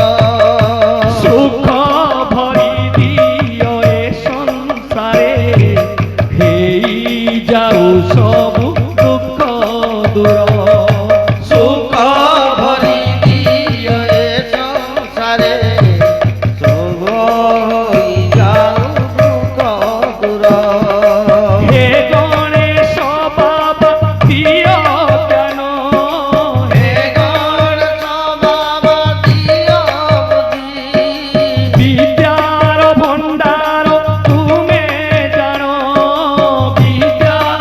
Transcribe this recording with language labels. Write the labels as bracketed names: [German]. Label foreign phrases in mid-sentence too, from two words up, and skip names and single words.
[Odia] ସୁଖ ଭରି ଦିଅ ଏ ସଂସାରେ ହେଇ ଯାଉ ସବୁ ଦୁଃଖ ଦୂର ସୁଖ ଭରି ଦିଅ ଏ ସଂସାରେ ସବୁ ହୋଇଯାଉ ଦୁଃଖ ଦୂର [Hindi] हे गणेश बाबा दियो ज्ञान हे गणेश बाबा दियो बुद्धि [Odia] ବିଦ୍ୟାର ଭଣ୍ଡାର ତୁମେ ଜାଣ ବିଦ୍ୟାର